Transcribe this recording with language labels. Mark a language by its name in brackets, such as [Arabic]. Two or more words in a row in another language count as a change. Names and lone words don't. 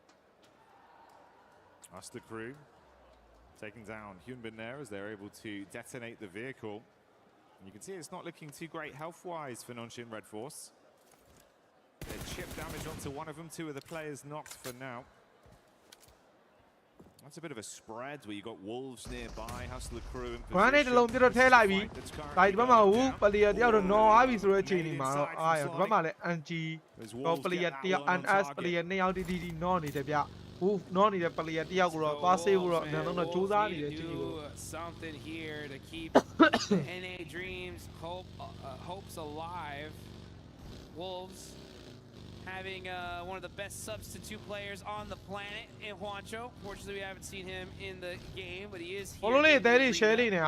[English] That's the crew taking down Hyunbin there as they're able to detonate the vehicle. And you can see it's not looking too great health-wise for Nongshim Red Force. They chip damage onto one of them, 2 of the players knocked for now. That's a bit of a spread where you got Wolves nearby, Hustler Crew in position. [Burmese] Grenade လုံးပြတော့ထည့်လိုက်ပြီဒါဒီဘက်မှာဟိုပလီယာတယောက်တော့နော်အားပြီဆိုတော့အချိန်ဒီမှာတော့အားရဒီဘက်မှာလည်း NG တော့ပလီယာတယောက် NS ပလီယာ2ယောက်တီနော်နေတယ်ဗျဟိုနော်နေတဲ့ပလီယာတယောက်ကိုတော့သွားဆေးဖို့တော့အများဆုံးတော့စူးစမ်းနေတယ်ချင်းကြီးကို [English] something here to keep NA dreams hopes alive. Wolves having one of the best substitute players on the planet in Juancho. Fortunately, we haven't seen him in the game, but he is here.